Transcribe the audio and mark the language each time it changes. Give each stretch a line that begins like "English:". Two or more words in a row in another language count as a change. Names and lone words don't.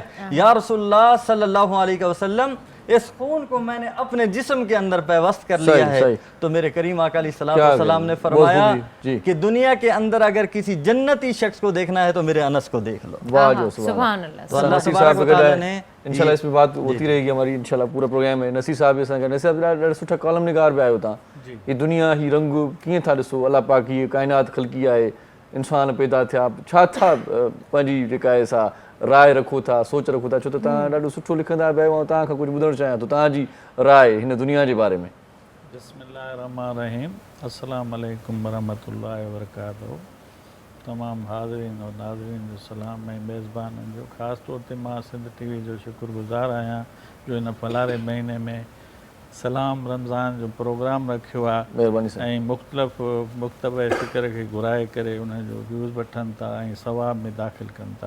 Urdu: یا رسول اللہ
Arabic: صلی اللہ علیہ وسلم
Urdu: اس خون کو میں نے اپنے جسم کے اندر پیوست کر لیا ہے. تو میرے کریم آقا
Arabic: علیہ السلام
Urdu: نے فرمایا کہ دنیا کے اندر اگر کسی جنتی شخص کو دیکھنا ہے تو میرے انس کو دیکھ لو.
Sindhi: واہ جو
Arabic: سبحان اللہ.
Urdu: تو اللہ
Arabic: تبارک و تعالی
Urdu: نے انشاءاللہ اس پہ بات ہوتی رہے گی ہماری انشاءاللہ پورا پروگرام ہے.
Sindhi: نصیر صاحب نصیر صاحب ॾाढो सुठा कॉलम निगार बि आयो हुतां. ही दुनिया ही रंग कीअं था ॾिसो, अलाह पाक हीअ काइनात ख़लकी आहे, इंसान पैदा थिया, छा था पंहिंजी जेका आहे सा राय रखो था, सोच रखो था. छो त तव्हां ॾाढो सुठो लिखंदा पिया आहियो ऐं तव्हां खां कुझु ॿुधणु चाहियां थो तव्हांजी राय हिन दुनिया जे बारे में.
Arabic: بسم الله الرحمن الرحيم. السلام عليكم ورحمة الله وبركاته.
Sindhi: तमामु हाज़रीन और नाज़रीन जो सलाम ऐं मेज़बाननि जो. ख़ासि तौर ते मां सिंध टीवी जो शुक्रगुज़ार आहियां जो हिन फलारे महीने में सलाम रमज़ान जो प्रोग्राम रखियो आहे महिरबानी साईं. ऐं मुख़्तलिफ़ फ़िक्र खे घुराए करे उनजो व्यूज़ वठनि था ऐं सवाब में दाख़िल कनि था.